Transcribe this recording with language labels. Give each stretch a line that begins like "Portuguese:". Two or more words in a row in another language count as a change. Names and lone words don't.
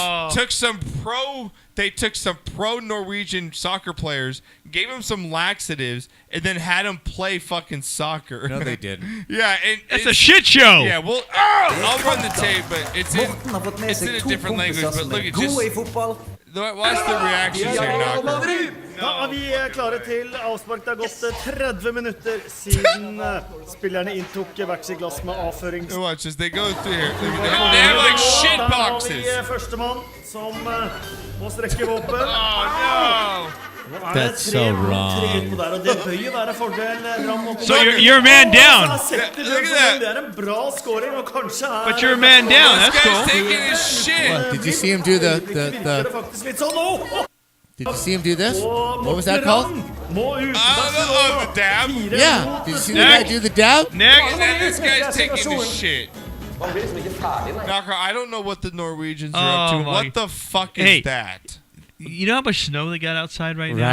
English: took some pro Norwegian soccer players, gave them some laxatives, and then had them play fucking soccer. No, they didn't. Yeah, and That's a shit show! Yeah, well, I'll run the tape, but it's in a different language. But look at What's the reactions here, Knocker?
Norwegian: Da er vi klare til avspark. Det har gått 30 minutter siden spillerne inntok hvert sitt glass med avførings...
English: Watch as they go through here. They have like shit boxes.
Norwegian: Da har vi førstemann som må strekke våpen.
English: Oh no! That's so wrong.
Norwegian: Der, og det bør jo være fordel.
English: So you're a man down. Look at that.
Norwegian: Det en bra scoring, og kanskje
English: But you're a man down. That's This guy's cool. taking his shit. What, did you see him do the
Norwegian: faktisk litt sånn,
English: Did you see him do this? What was that called? The dab. Yeah. Did you see the guy do the dab? Next. And this guy's taking his shit. Knocker, I don't know what the Norwegians are up to. my- What the fuck is Hey. that? You know how much snow they got outside right now?